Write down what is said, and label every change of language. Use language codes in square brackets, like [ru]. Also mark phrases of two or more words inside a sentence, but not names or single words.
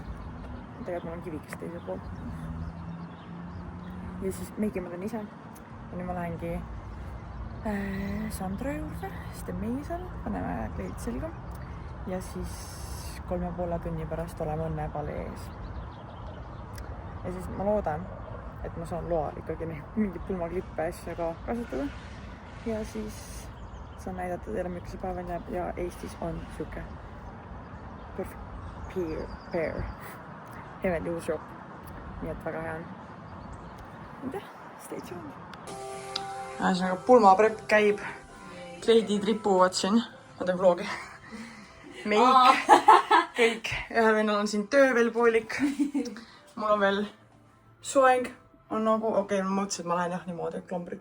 [et] Tegelikult mul on kivikest teisel pool. Ja siis meigi ma teen ise ja nüüd ma lähengi Sandra juurde, siis teen meigi seal, paneme kleid selga ja siis 3,5 tunni pärast oleme Õnnepalee ees. Ja siis ma loodan, et ma saan loa ikkagi mingi pulmaklippe asja ka kasutada ja siis saan näidata teile, milline see päev on ja Eestis on siuke [en] perfect pair [et] Heavenly uus jook, nii et väga hea on. Mida? [en] Stay tuned. [et] Ühesõnaga pulmaprepp käib, kleidid ripuvad siin, ma teen vlogi. Meik, kõik, ühel vennal on siin töö veel poolik. Mul on veel soeng, on nagu, okei, ma mõtlesin, et ma lähen jah niimoodi, klombrid.